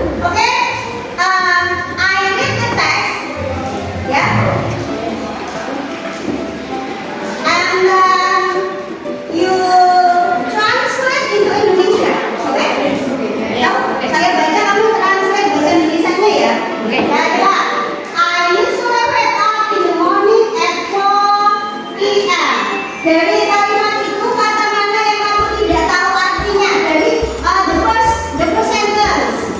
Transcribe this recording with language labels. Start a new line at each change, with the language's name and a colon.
English: Oke? I read the text. Ya. And you translate into Indonesia. Oke?
Indonesian: Ya, saya baca kamu translate bahasa Indonesianya ya. Oke. Ya.
English: I usually wake up in the morning at 4 p.m.
Indonesian: Dari kalimat itu kata mana yang kamu tidak tahu artinya? Dari
English: the first sentence.